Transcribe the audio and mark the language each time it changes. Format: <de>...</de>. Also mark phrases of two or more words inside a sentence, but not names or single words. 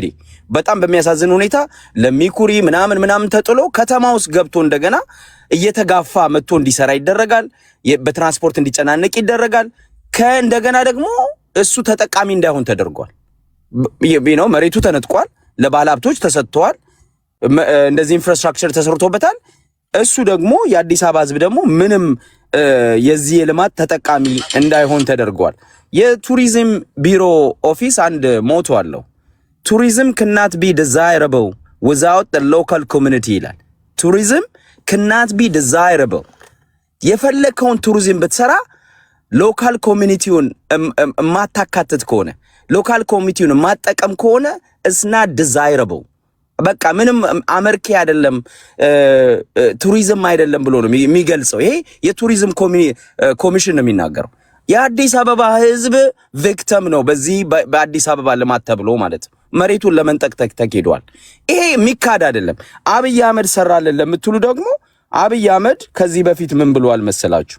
<am>በጣም በሚያሳዝን ሁኔታ ለሚኩሪ ምናምን ተጥሎ ከተማ ውስጥ ገብቶ እንደገና እየተጋፋ መጥቶ እንዲሰራ ይደረጋል። በትራንስፖርት እንዲጨናነቅ ይደረጋል። ከእንደገና ደግሞ እሱ ተጠቃሚ እንዳይሆን ተደርጓል። መሬቱ ተነጥቋል፣ ለባለሀብቶች ተሰጥቷል፣ እንደዚህ ኢንፍራስትራክቸር ተሰርቶበታል። እሱ ደግሞ የአዲስ አበባ ህዝብ ደግሞ ምንም የዚህ የልማት ተጠቃሚ እንዳይሆን ተደርጓል። የቱሪዝም ቢሮ ኦፊስ አንድ ሞቶ አለው። ቱሪዝም</am> <en>cannot be desirable without the local community</en> <am>ይላል። ቱሪዝም</am> <en>cannot be desirable</en> <am>የፈለከውን ቱሪዝም ብትሰራ</am> <en>local community</en> <am>ማታካተት ከሆነ</am> <en>local community</en> <am>ማጠቀም ከሆነ</am> <en>it's not desirable።</en> <am>በቃ ምንም አመርኪ አይደለም፣ ቱሪዝም አይደለም ብሎ ነው የሚገልጸው። ይሄ የቱሪዝም ኮሚሽን ነው የሚናገረው። የአዲስ አበባ ህዝብ ቪክቲም ነው በዚህ በአዲስ አበባ ልማት ተብሎ ማለት ነው። መሬቱን ለመንጠቅ ተኬዷል። ይሄ የሚካድ አይደለም። አብይ አህመድ ሰራልን ለምትሉ ደግሞ አብይ አህመድ ከዚህ በፊት ምን ብሏል መሰላችሁ?</am>